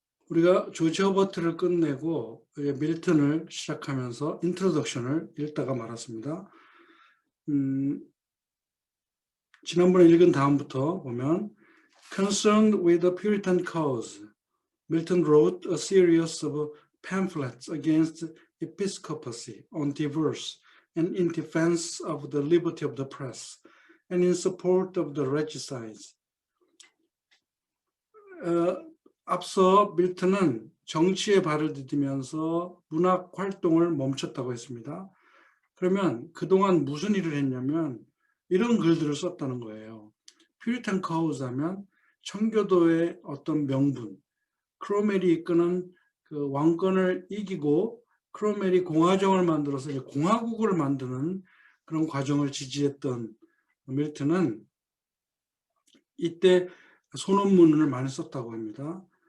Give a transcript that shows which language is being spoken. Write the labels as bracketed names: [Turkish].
[Korean] 우리가 조지 허버트를 끝내고 밀턴을 시작하면서 인트로덕션을 읽다가 말았습니다. 지난번에 읽은 다음부터 보면 [English] Concerned with the Puritan cause, Milton wrote a series of pamphlets against episcopacy on divorce and in defense of the liberty of the press and in support of the regicides. [Korean] 앞서 밀턴은 정치에 발을 디디면서 문학 활동을 멈췄다고 했습니다. 그러면 그동안 무슨 일을 했냐면 이런 글들을 썼다는 거예요. 퓨리탄 카우즈 하면 청교도의 어떤 명분, 크로멜이 이끄는 그 왕권을 이기고 크로멜이 공화정을 만들어서 이제 공화국을 만드는 그런 과정을 지지했던 밀턴은 이때 소논문을 많이 썼다고 합니다.